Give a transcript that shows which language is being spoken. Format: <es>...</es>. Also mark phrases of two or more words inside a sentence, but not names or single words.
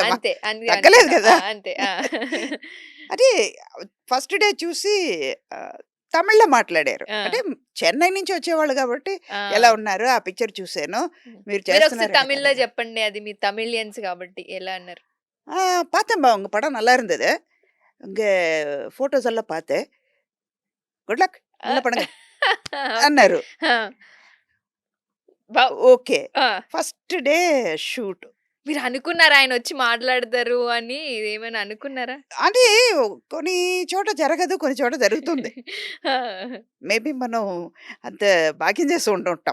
<te>కదమ్మా! అంతే. అందుకే తగ్గలేదు అంటున్నా. ఆ! కదా! అంతే. ఆ! అది</te> <en>first day</en> <te>చూసి తమిళ్‌లో మాట్లాడారు. ఆ! అంటే చెన్నై నుంచి వచ్చేవాళ్ళు కాబట్టి ఆ! ఎలా ఉన్నారు? ఆ పిక్చర్ చూసాను. హ్మ్. మీరు మీరొకసారి చేస్తున్నారట తమిళ్‌లో కదా! జెప్పండి. అది మీరు తమిళియన్స్ గాబట్టి ఎలా అన్నారు?</te> <ta>பார்த்தேன்பா உங்க படம் நல்லா இருந்தது. உங்க ஃபோட்டோஸ் எல்லாம் பார்த்தேன்.</ta> <en>Good luck. ఆ!</en> <ta>நல்லா பண்ணுங்க</ta> <te>ఓకే. అన్నారు. ఆ! బవ్ ఓకే. ఆ!</te> <en>First day shoot.</en> <te>మీరనుకున్నారా ఆయనొచ్చి మాట్లాడతారు అని ఏమైనా అనుకున్నారా? అది కొన్ని చోట జరగదు. కొన్ని చోట జరుగుతుంది. ఆ! మేబీ మనం అంత భాగ్యం చేసి ఉండుంటాం.</te>